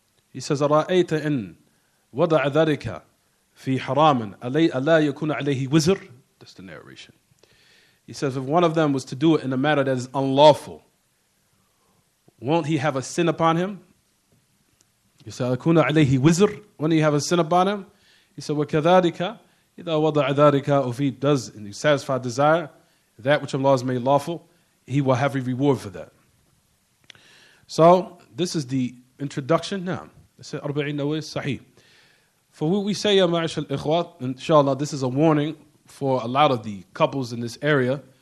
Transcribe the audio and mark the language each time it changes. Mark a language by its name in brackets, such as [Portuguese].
[English] He says, [Arabic] ara'ayta in wada'a dhalika fi haraman ala yakuna alayhi wizr? [English] That's the narration. He says, if one of them was to do it in a matter that is unlawful, won't he have a sin upon him? He said, [Arabic] akuna alayhi wizr? [English] Won't he have a sin upon him? He said, [Arabic] وَكَذَلِكَ إِذَا وَضَعَ ذَلِكَ. [English] If he does and he satisfies desire, that which Allah has made lawful, he will have a reward for that. So, this is the introduction. Now, this is Arba'in Nawawi Sahih. For what we say, [Arabic] Ya Ma'ash al-Ikhwat, [English] inshallah, this is a warning for a lot of the couples in this area.